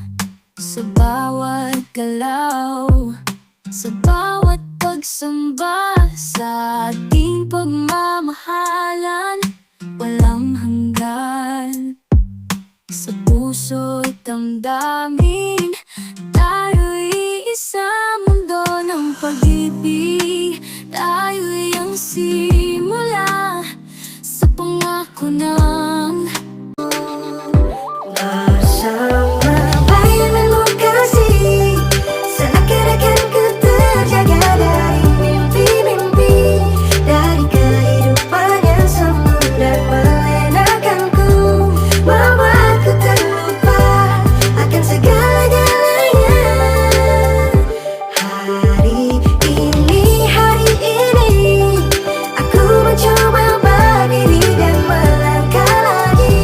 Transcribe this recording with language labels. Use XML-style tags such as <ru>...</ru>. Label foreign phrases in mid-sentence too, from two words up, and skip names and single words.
<tl>Sa bawat galaw, sa bawat pagsamba, sa ating pagmamahalan, walang hanggan. Sa puso't damdamin, tayo'y isa, mundo ng pag-ibig. Tayo'y ang simula sa pangako ng</tl> <id>bersama. Bayangan mo kasi seakan-akan ku terjaga dari mimpi-mimpi, dari kehidupan yang semu dan melenakanku, membuatku terlupa akan segala-galanya. Hari ini aku mencoba berdiri dan melangkah lagi.</id>